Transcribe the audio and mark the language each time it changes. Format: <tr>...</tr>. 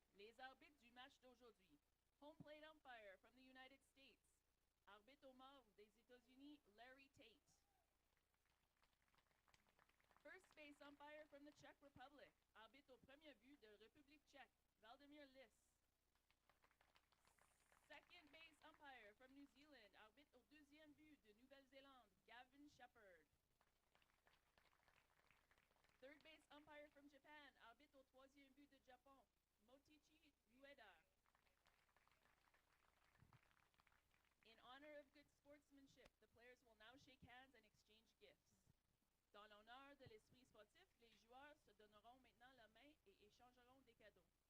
<fr>Les arbitres du match d'aujourd'hui.</fr> <en>Home plate umpire from the United States.</en> <fr>Arbitre au mort des États-Unis, Larry Tate.</fr> <en>First base umpire from the Czech Republic.</en> <fr>Arbitre au premier but de République tchèque, Valdemir Lis.</fr> <en>Second base umpire from New Zealand.</en> <fr>Arbitre au deuxième but de Nouvelle-Zélande, Gavin Shepard.</fr> <en>Third base umpire from Japan.</en> <fr>Arbitre au troisième but de Japon, Mochichi Ueda.</fr> <en>In honor of good sportsmanship, the players will now shake hands and exchange gifts.</en> <fr>Dans l'honneur de l'esprit sportif, les joueurs se donneront maintenant la main et échangeront des cadeaux.</fr>